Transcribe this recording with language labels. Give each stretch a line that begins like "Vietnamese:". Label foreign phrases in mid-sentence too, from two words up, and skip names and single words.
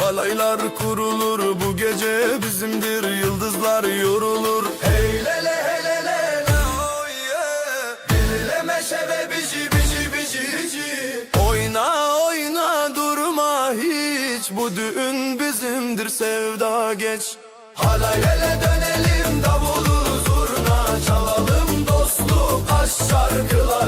Turkish: Halaylar kurulur bu gece bizimdir, yıldızlar yorulur. Hey lele hey lele la
English: oh yeah.
Kurdish: Dilleme şeve bici bici bici bici.
Turkish: Oyna oyna durma hiç, bu düğün bizimdir sevda geç. Halay hele dönelim davulu zurna çalalım dostluk aşk şarkılar.